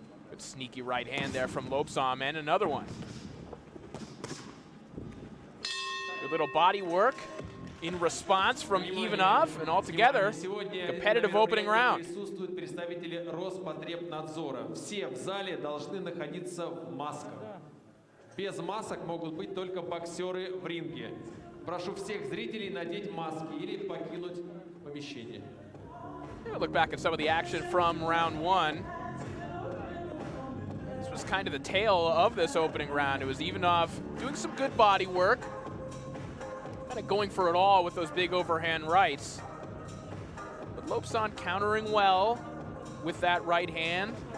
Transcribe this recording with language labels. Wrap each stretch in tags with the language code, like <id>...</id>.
<en>Good sneaky right hand there from Lobsan, and another one. Good little body work in response from Ivanov, and altogether, competitive opening round.</en> <ru>Присутствуют представители Роспотребнадзора. Все в зале должны находиться в масках. Без масок могут быть только боксеры в ринге. Прошу всех зрителей надеть маски или покинуть помещение.</ru> <en>We'll look back at some of the action from round one. This was kind of the tail of this opening round. It was Ivanov doing some good body work, kind of going for it all with those big overhand rights. But Lobson countering well with that right hand.</en>